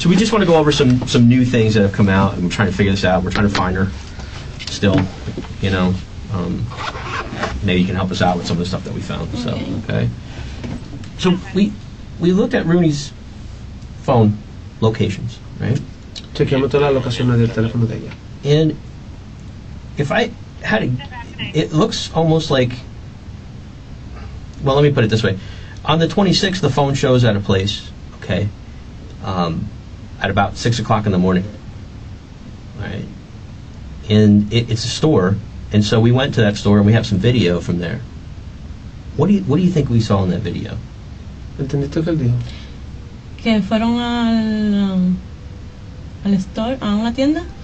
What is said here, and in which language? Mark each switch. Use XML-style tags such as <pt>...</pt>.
<en>So we just want to go over some new things that have come out, and we're trying to figure this out. We're trying to find her still, you know. Maybe you can help us out with some of the stuff that we found. Okay. So we looked at Rooney's phone locations, right?</en> <es>Chequeamos todas las locaciones del teléfono de ella.</es> <en>And if I had it looks almost like, well, let me put it this way. On the 26th, the phone shows at a place, okay, at about 6 o'clock in the morning, right? And it's a store, and so we went to that store and we have some video from there. What do you think we saw in that video?</en> <es>¿Entendiste que él dijo? Que fueron al store, a una tienda.</es>